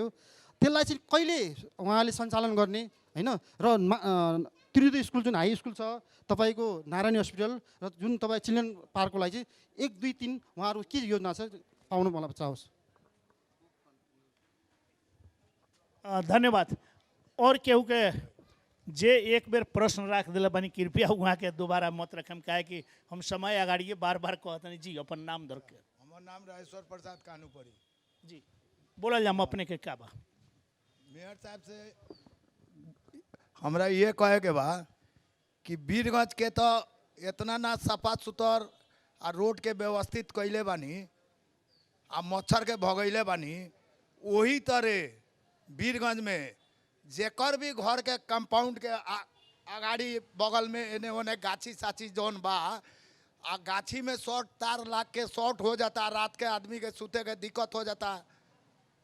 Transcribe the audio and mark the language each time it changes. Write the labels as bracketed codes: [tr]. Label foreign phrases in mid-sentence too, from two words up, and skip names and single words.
[ne] त्यसलाई चाहिँ कहिले उहाँले सञ्चालन गर्ने होइन। र त्रियुद्ध स्कुल जुन हाई स्कुल छ तपाईँको नारायणी हस्पिटल र जुन तपाईँ चिल्ड्रेन पार्कको लागि चाहिँ 1, 2, 3 उहाँहरू के योजना छ पाउनु मलाई चाहोस्। धन्यवाद। [bho] और केहू के जे एक बेर प्रश्न रख दिला बनी कृपया वहाँ के दोबारा मत रखम, काहे कि हम समय अगाड़िए बार बार कहतनी जी अपन नाम धर के। हमार नाम राजेश्वर प्रसाद कानूपरी जी बोला जाम अपने के का बा। मेयर साहब से हमरा ये कहे के बा कि वीरगंज के तो इतना ना सफा सुथर आ रोड के व्यवस्थित कैले बानी आ मच्छर के भगैले बानी, वही तरह वीरगंज में जेकर भी घर के कंपाउंड के अगाड़ी बगल में एने ओने गाछी साछी जौन बा आ गाछी में शॉर्ट तार लाग के शॉर्ट हो जाता, रात के आदमी के सूते के दिक्कत हो जाता।